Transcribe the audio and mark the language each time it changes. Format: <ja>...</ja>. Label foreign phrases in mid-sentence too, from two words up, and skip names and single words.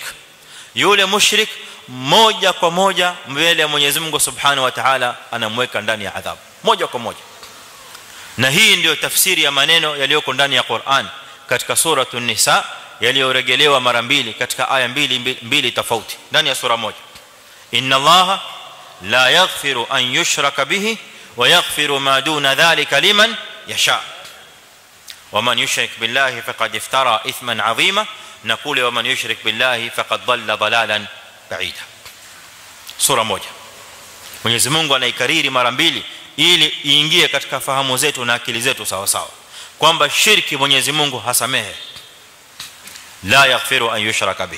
<sw>Yule mushrik moja kwa moja mbele ya Mwenyezi Mungu</sw> <ar>سبحانه وتعالى</ar> <sw>anamweka ndani ya adhabu moja kwa moja. Na hii ndio tafsiri ya maneno yaliyoko ndani ya Qur'an katika sura An-Nisa, yaliyorejelewa mara mbili katika aya mbili tofauti ndani ya sura moja.</sw> <ar>إن الله لا يغفر أن يشرك به ويغفر ما دون ذلك لمن يشاء ومن يشرك بالله فقد افترى إثما عظيما,</ar> <sw>na kule</sw> <ar>ومن يشرك بالله فقد ضل ضلالا بعيدا.</ar> <sw>Sura moja Mwenyezi Mungu anaikariri mara mbili ili iingie katika fahamu zetu na akili zetu sawa sawa kwamba shirki Mwenyezi Mungu hasamehe,</sw> <ar>لا يغفر أن يشرك به.</ar>